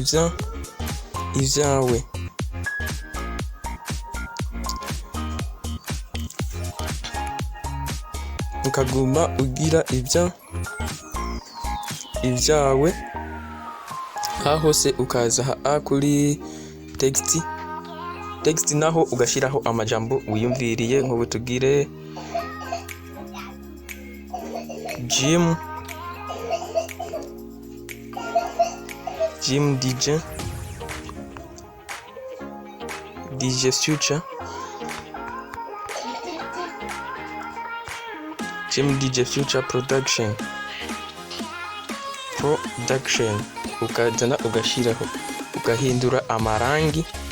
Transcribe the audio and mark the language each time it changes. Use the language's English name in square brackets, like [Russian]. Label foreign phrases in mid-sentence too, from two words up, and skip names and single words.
[Rundi] ibyawe ukaguma ugira ibyawe aha hose ukaza kuri text naho ugashiraho amajambo wiyumviriye nk'ubu tugire Jim DJ Future Jim DJ Future Production ukazana ugashiraho ugahindura amarangi